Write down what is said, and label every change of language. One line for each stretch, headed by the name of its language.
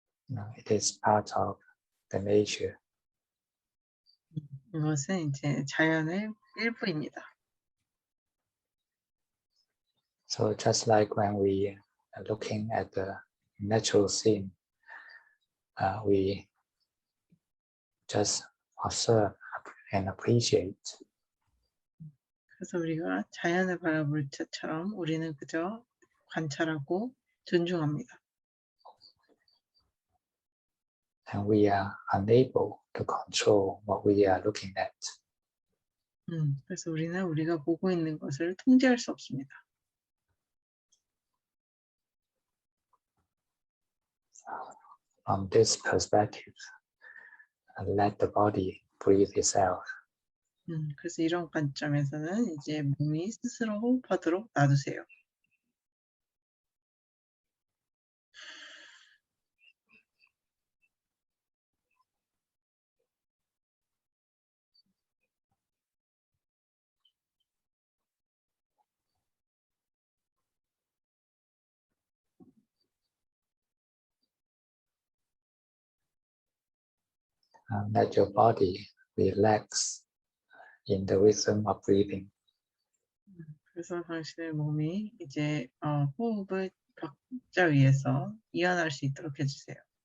English: No, it is part of the nature.
Korean: 이것은 이제 자연의 일부입니다.
English: So just like when we are looking at the natural scene, we just observe and appreciate.
Korean: 그래서 우리가 자연을 바라볼 때처럼 우리는 그저 관찰하고 존중합니다.
English: And we are unable to control what we are looking at.
Korean: 그래서 우리는 우리가 보고 있는 것을 통제할 수 없습니다.
English: From this perspective, let the body breathe itself.
Korean: 그래서 이런 관점에서는 이제 몸이 스스로 호흡하도록 놔두세요.
English: Let your body relax in the rhythm of breathing.
Korean: 그래서 당신의 몸이 이제 호흡을 박자 위에서 이완할 수 있도록 해주세요.